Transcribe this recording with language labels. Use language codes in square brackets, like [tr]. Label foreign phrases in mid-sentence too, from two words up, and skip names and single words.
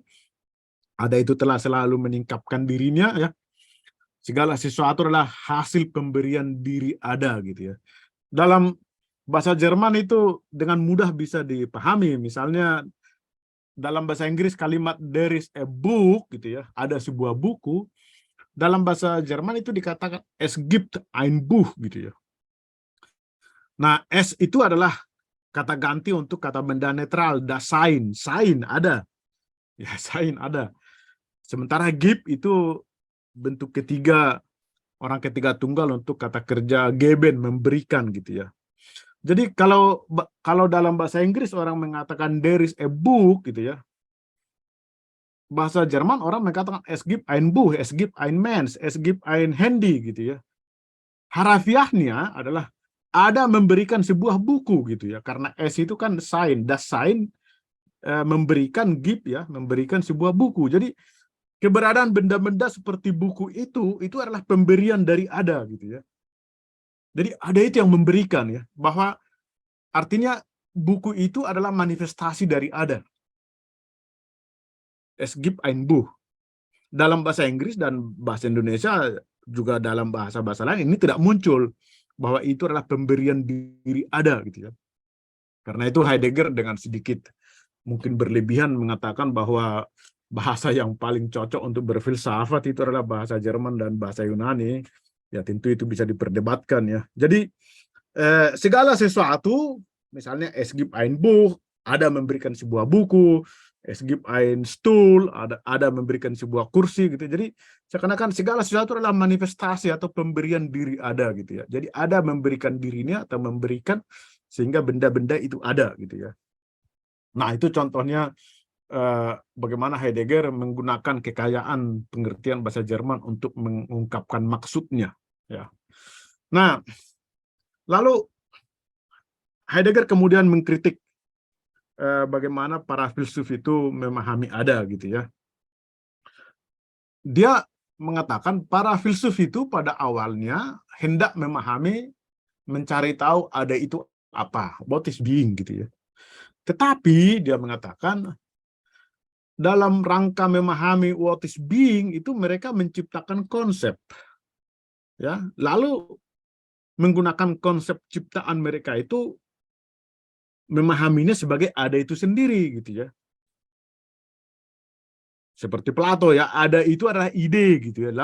[id] Ada itu telah selalu meningkapkan dirinya ya. Segala sesuatu adalah hasil pemberian diri ada gitu ya. Dalam bahasa Jerman itu dengan mudah bisa dipahami. Misalnya dalam bahasa Inggris kalimat [en] there is a book [id] gitu ya, ada sebuah buku. Dalam bahasa Jerman itu dikatakan [de] es gibt ein Buch [id] gitu ya. Nah, es itu adalah kata ganti untuk kata benda netral, [de] das Sein, Sein ada. [id] Ya, Sein ada. Sementara give itu bentuk ketiga, orang ketiga tunggal untuk kata kerja geben, memberikan gitu ya. Jadi kalau dalam bahasa Inggris orang mengatakan [en] there is a book [id] gitu ya. Bahasa Jerman orang mengatakan [de] es gibt ein Buch, es gibt ein Mensch, es gibt ein Handy [id] gitu ya. Harafiahnya adalah ada memberikan sebuah buku gitu ya. Karena es itu kan sign, [de] das sign [id] memberikan give ya, memberikan sebuah buku. Jadi keberadaan benda-benda seperti buku itu adalah pemberian dari ada gitu ya. Jadi ada itu yang memberikan ya, bahwa artinya buku itu adalah manifestasi dari ada. [de] Es gibt ein Buch. [id] Dalam bahasa Inggris dan bahasa Indonesia juga dalam bahasa-bahasa lain ini tidak muncul bahwa itu adalah pemberian diri ada gitu ya. Karena itu Heidegger dengan sedikit mungkin berlebihan mengatakan bahwa bahasa yang paling cocok untuk berfilsafat itu adalah bahasa Jerman dan bahasa Yunani. Ya tentu itu bisa diperdebatkan ya. Jadi segala sesuatu, misalnya [de] es gibt ein Buch, [id] ada memberikan sebuah buku, [de] es gibt ein Stuhl, [id] ada memberikan sebuah kursi gitu. Jadi seakan-akan segala sesuatu adalah manifestasi atau pemberian diri ada gitu ya. Jadi ada memberikan dirinya atau memberikan sehingga benda-benda itu ada gitu ya. Nah, itu contohnya bagaimana Heidegger menggunakan kekayaan pengertian bahasa Jerman untuk mengungkapkan maksudnya ya. Nah, lalu Heidegger kemudian mengkritik bagaimana para filsuf itu memahami ada gitu ya. Dia mengatakan para filsuf itu pada awalnya hendak memahami, mencari tahu ada itu apa, [en] what is being [id] gitu ya. Tetapi dia mengatakan dalam rangka memahami [en] what is being [id] itu mereka menciptakan konsep. Ya, lalu menggunakan konsep ciptaan mereka itu memahaminya sebagai ada itu sendiri gitu ya. Seperti Plato ya, ada itu adalah ide gitu ya.